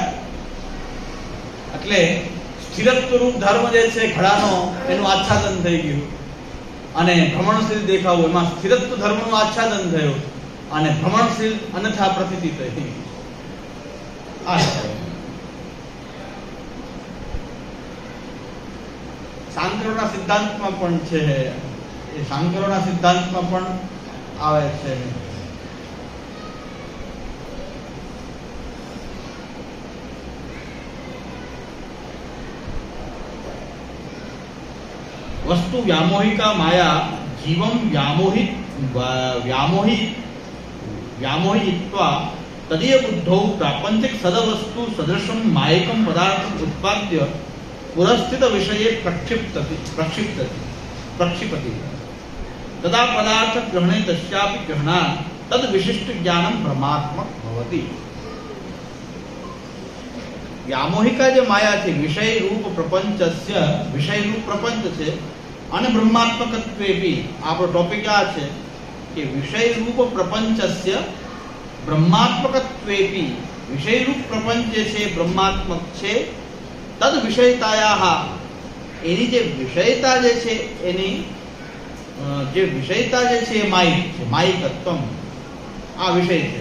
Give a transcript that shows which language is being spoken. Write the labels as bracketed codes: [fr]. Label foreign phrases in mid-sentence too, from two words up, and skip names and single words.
[gu] એટલે સ્થિરત્વ રૂપ ધર્મ જે છે ઘડાનો એનું આચ્છાદન થઈ ગયું અને ભ્રમણશીલ દેખાવું એમાં સ્થિરત્વ ધર્મનું આચ્છાદન થયું અને ભ્રમણશીલ અન્યથા પ્રતિથી થઈ. આ સાંકરોના સિદ્ધાંતમાં પણ છે, એ સાંકરોના સિદ્ધાંતમાં પણ આવે છે. [sa] वस्तु व्यामोहिका माया जीवम व्यामोहित्वा तदीय बुद्धौ प्रापंचिक सदवस्तु सदृशं मायकं पदार्थं उत्पाद्य पुरस्थित विषये प्रक्षिपति तदा पदार्थ ग्रहणे तस्यापि ग्रहणात् तद विशिष्ट ज्ञानं ब्रह्मात्मक भवति. व्यामोहिका जो माया [gu] છે વિષય રૂપ પ્રપંચસ્ય વિષય રૂપ પ્રપંચ છે અને બ્રહ્માત્મકત્વેપી. આપણો ટોપિક આ છે કે વિષય રૂપ પ્રપંચસ્ય બ્રહ્માત્મકત્વેપી. વિષય રૂપ પ્રપંચ જે છે બ્રહ્માત્મક છે. [sa] तद् विषयतायाः [gu] એની જે વિષયતા જે છે એની જે વિષયતા જે છે એ માયિક છે, માયિકત્વમ આ વિષય છે.